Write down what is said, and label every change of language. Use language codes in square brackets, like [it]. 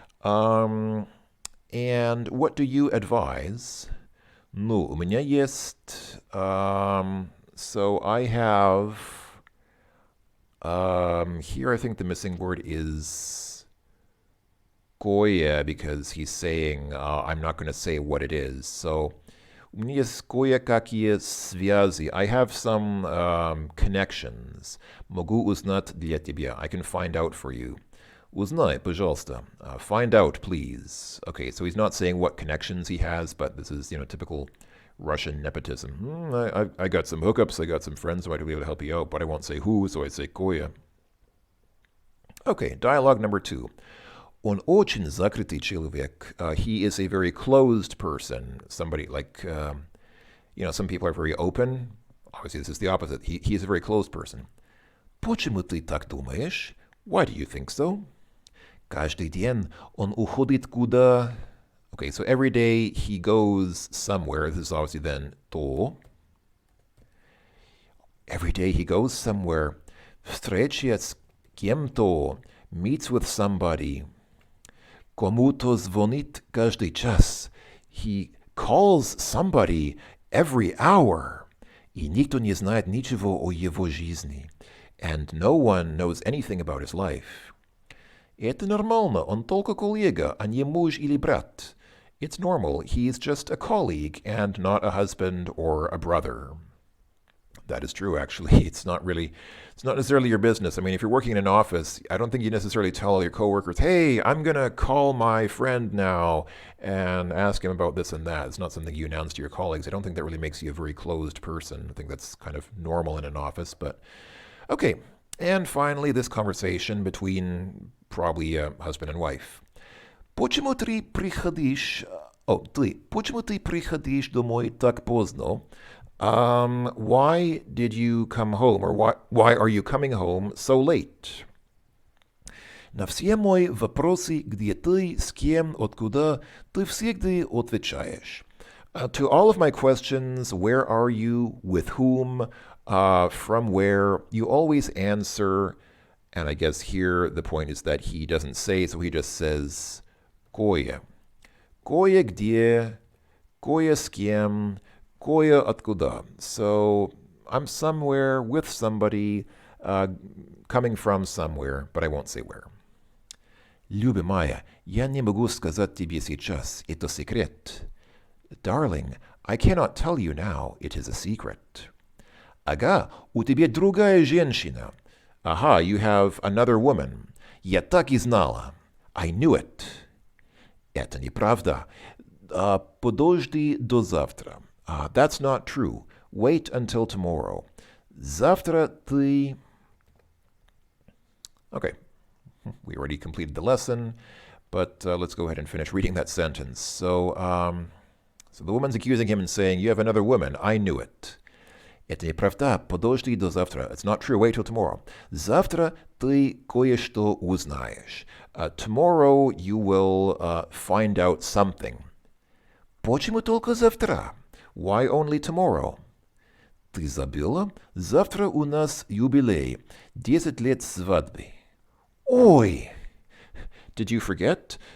[en] And what do you advise? [ru] Ну, у меня есть... [en] so I have... here I think the missing word is... кое, because he's saying, I'm not going to say what it is. [ru] So, у меня есть кое-какие связи. [en] I have some connections. [ru] Могу узнать для тебя. [en] I can find out for you. [ru] Узнай, пожалуйста. [en] Find out, please. Okay, so he's not saying what connections he has, but this is, typical Russian nepotism. I got some hookups, I got some friends who might be able to help you out, but I won't say who, so I say кое. Okay, dialogue number 2. [ru] Он очень закрытый человек. [en] He is a very closed person. Somebody like, some people are very open. Obviously, this is the opposite. He is a very closed person. [ru] Почему ты так думаешь? [en] Why do you think so? [ru] Каждый день он уходит куда... [en] Okay, so every day he goes somewhere. This is obviously then то. Every day he goes somewhere. [ru] Встреча с кем-то. [en] Meets with somebody. [ru] Кому-то звонит каждый час. [en] He calls somebody every hour. [ru] И никто не знает ничего о его жизни. [en] And no one knows anything about his life. [ru] Это нормально, он только коллега, а не муж или брат. [en] It's normal, he is just a colleague and not a husband or a brother. That is true, actually. It's not necessarily your business. I mean, if you're working in an office, I don't think you necessarily tell all your coworkers, hey, I'm going to call my friend now and ask him about this and that. It's not something you announce to your colleagues. I don't think that really makes you a very closed person. I think that's kind of normal in an office, but... Okay, and finally, this conversation between probably a husband and wife. [ru] Почему ты приходишь домой так поздно? [en] Why did you come home, or why are you coming home so late? [ru] На все мои вопросы, где ты, с кем, откуда, ты всегда отвечаешь. [en] To all of my questions, where are you, with whom, from where, you always answer And I guess here the point is that he doesn't say, so he just says кое. [ru] Кое где, кое с кем, кое откуда. [en] So I'm somewhere with somebody, coming from somewhere, but I won't say where. [ru] Люба моя, я не могу сказать тебе сейчас, это секрет. [en] Darling, I cannot tell you now, it is a secret. [ru] Ага, у тебя другая женщина. [en] Aha, you have another woman. [ru] Я так и знала. [en] I knew it. [ru] Это неправда. Подожди до завтра. [en] That's not true. Wait until tomorrow. [ru] Завтра ты... [en] Okay, we already completed the lesson, but let's go ahead and finish reading that sentence. So the woman's accusing him and saying, you have another woman. I knew it. [ru] Это неправда. Подожди до завтра. [en] It's not true. Wait till tomorrow. [ru] Завтра ты кое-что узнаешь. [en] Tomorrow you will find out something. [ru] Почему только завтра? [en] Why only tomorrow? [ru] Ты забыла? Завтра у нас юбилей. 10 лет свадьбы. Ой! [en] Did you forget?